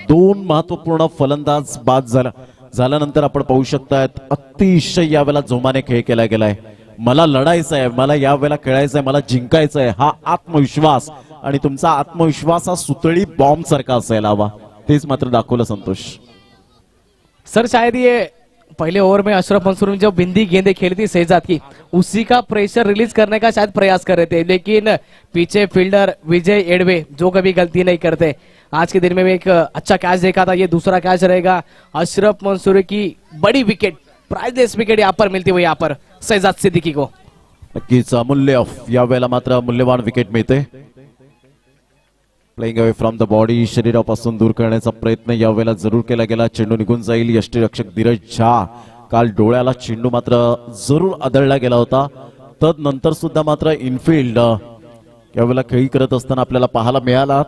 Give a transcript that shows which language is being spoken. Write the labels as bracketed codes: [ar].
[mr] 2 महत्वपूर्ण फलंदाज बाद झाल्यानंतर आपण पाहू शकतात अतिशय यावेळेला जोमाने खेळ केला गेलाय. मला लढायचं आहे, मला यावेळेला खेळायचं आहे, मला जिंकायचं आहे, हा आत्मविश्वास. आणि तुमचा आत्मविश्वास हा सुतळी बॉम्ब सारखा असायला हवा. तेच मात्र दाखवलं संतोष. [hi] सर शायद ये पहले ओवर में अशरफ मंसूरी ने जो बिंदी गेंदें खेली थी शहजाद की, उसी का प्रेशर रिलीज करने का शायद प्रयास कर रहे थे, लेकिन पीछे फील्डर विजय एडवे जो कभी गलती नहीं करते, आज के दिन में भी एक अच्छा कैच देखा था. ये दूसरा कैच रहेगा. अशरफ मंसूरी की बड़ी विकेट, प्राइजलेस विकेट यहाँ पर मिलती हुई यहाँ पर शहजाद सिद्दीकी को. [mr] नक्कीच अमूल्य ऑफ यावेळेला मात्र मूल्यवान विकेट मिळते. Playing away from the body, शरीरापासून दूर करण्याचा प्रयत्न यावेळेला जरूर केला गेला. चेंडू निघून जाईल. यष्टीरक्षक धीरज झा. काल डोळ्याला चेंडू मात्र जरूर आदळला गेला होता. तदनंतर सुद्धा मात्र इनफिल्ड यावेळेला खेळी करत असताना आपल्याला पाहायला मिळाला.